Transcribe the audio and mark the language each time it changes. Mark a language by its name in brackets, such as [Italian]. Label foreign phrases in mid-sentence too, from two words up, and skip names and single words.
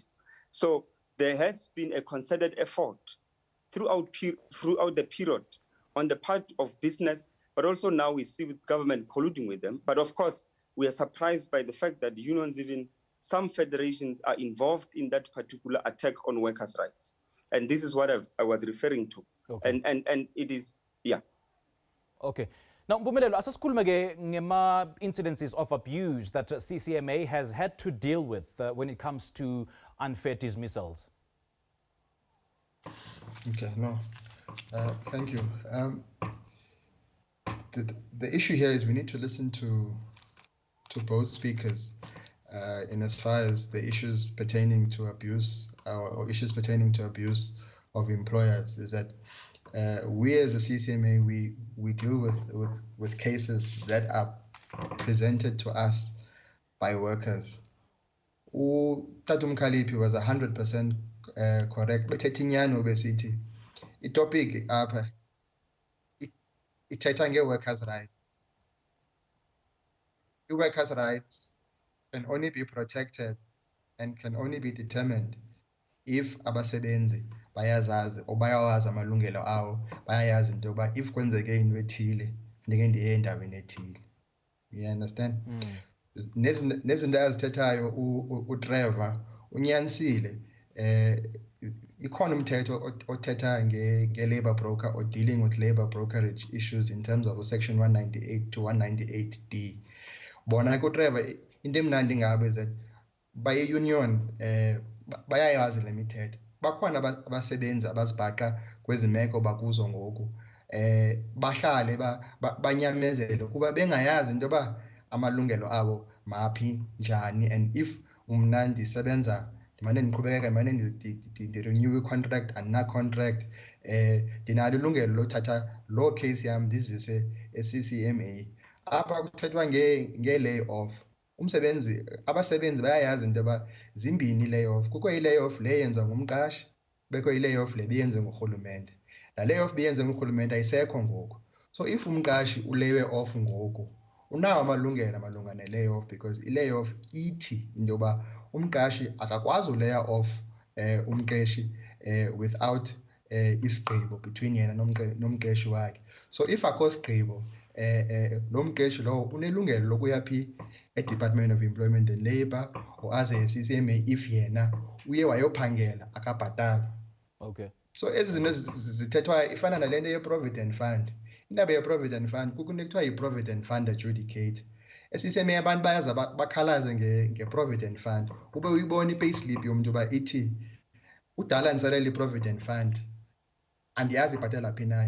[English] So there has been a concerted effort throughout the period on the part of business, but also now we see with government colluding with them. But of course, we are surprised by the fact that unions, even some federations, are involved in that particular attack on workers' rights. And this is what I was referring to. Okay. And it is, yeah. Okay. Now, Mpumelelo, [Xhosa] asasikhuluma ke ngema [English] incidences of abuse that CCMA has had to deal with when it comes to unfair dismissals. Okay, no, thank you. The issue here is we need to listen to both speakers in as far as the issues pertaining to abuse or issues pertaining to abuse of employers. Is that we as a CCMA, we deal with cases that are presented to us by workers. Tatum Kalipi was 100% correct [Xhosa] bethetha inyani besithi itopic apha ithetha nge- [English] workers' rights. I-workers' rights can only be protected and can only be determined if [Xhosa] abasebenzi bayazazi or bayawazi amalungelo awo, bayayazi into yoba if kwenzeke into ethile funeke ndiye endaweni ethile. [English] You understand? [Xhosa] Nezinto azithethayo uTrevor unyanisile, ikhona umthetho othetha nge- [English] labor broker or dealing with labor brokerage issues in terms of section 198 to 198D. [Xhosa] Bona kuTrevor into emnandi ngabo [English] is that [Xhosa] baye-union bayayazi le mithetho. Bakhona abasebenzi abazibhaqa kwezi meko bakuzo ngoku bahlale banyamezele kuba bengayazi into yoba amalungelo abo maphi njani, [English] and if [Xhosa] mna ndisebenza ndimane ndiqhubekeka ndimane ndirenew i-contract andina-contract ndinalo ilungelo lothatha loo case yam ndizise e-CCMA. Apha kuthethwa nge- [English] lay off. [Xhosa] Abasebenzi bayayazi into yoba zimbini i- [English] lay off. [Xhosa] Kukho i- [English] lay off [Xhosa] le yenziwa ngumqashi, bekho i- [English] lay off [Xhosa] le biyenziwe ngurhulumente. La [English] lay off [Xhosa] biyenziwe ngurhulumente ayisekho ngoku. [English] So if [Xhosa] umqashi ulewe off ngoku unawo amalungelo malunga ne- [English] lay off, because i-lay off [Xhosa] ithi into yoba umqashi akakwazi uleya off umqeshi without isigqibo between yena nomqeshi wakhe. [English] So if [Xhosa] akho sigqibo lo mqeshi lowo unelungelo lokuya phi e-Department of Employment and Labour or aze e-CCMA if yena uye wayophangela akabhatala. Okay. So ezi zinto zithethwa ifana nale nto ye- [English] provident fund. [Xhosa] Indaba ye- [English] provident fund [Xhosa] kukunto ekuthiwa yi- [English] provident fund adjudicate. [Xhosa] E-CCMA abantu bayaza bakhalaze nge- [English] provident fund [Xhosa] ube uyibona i-payslip yomntu uba ithi udala nditsalela i- [English] provident fund [Xhosa] andiyazi ibhatala phi nayo.